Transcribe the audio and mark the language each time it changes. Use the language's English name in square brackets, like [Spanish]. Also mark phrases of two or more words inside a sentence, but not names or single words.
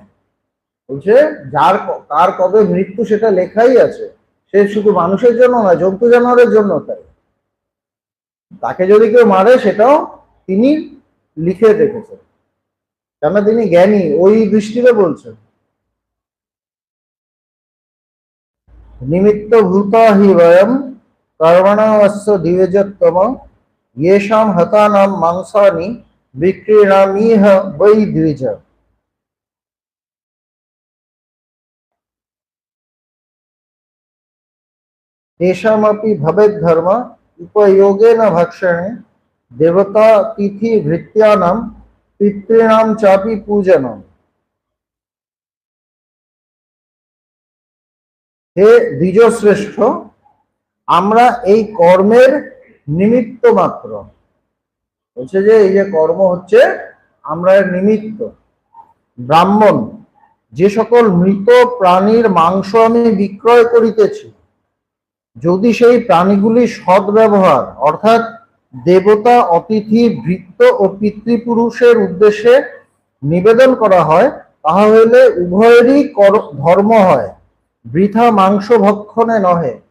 [Bangla] বলছে যার কার কবে মৃত্যু সেটা লেখাই আছে, সে শুধু মানুষের জন্য নয়, জন্তু জানোয়ারের জন্য তাই, তাকে যদি কেউ মারে সেটাও তিনি লিখে রেখেছেন, কেন তিনি জ্ঞানী, ওই দৃষ্টিতে বলছেন। [Sanskrit] নিমিত্ত ভূত হি বয়ম কর্মণস্য দিব্যজত্তম येषां हतानां मांसानि विक्रीणामीह वै द्विज। तेषामपि भवेद्धर्म उपयोगेन भक्षणे देवता तिथि भृत्यानां पितॄणां चापि पूजनम्। [Bangla] হে দ্বিজ শ্রেষ্ঠ, আমরা এই কর্মের নিমিত্ত মাত্র। বলছে যে এই যে কর্ম হচ্ছে, আমরা এর নিমিত্ত। ব্রাহ্মণ, যে সকল মৃত প্রাণীর মাংস আমি বিক্রয় করিতেছি, যদি সেই প্রাণীগুলি সদ্ব্যবহার অর্থাৎ দেবতা, অতিথি, ভৃত্য ও পিতৃপুরুষের উদ্দেশ্যে নিবেদন করা হয়, তাহা হইলে উভয়েরই ধর্ম হয়, বৃথা মাংস ভক্ষণে নহে।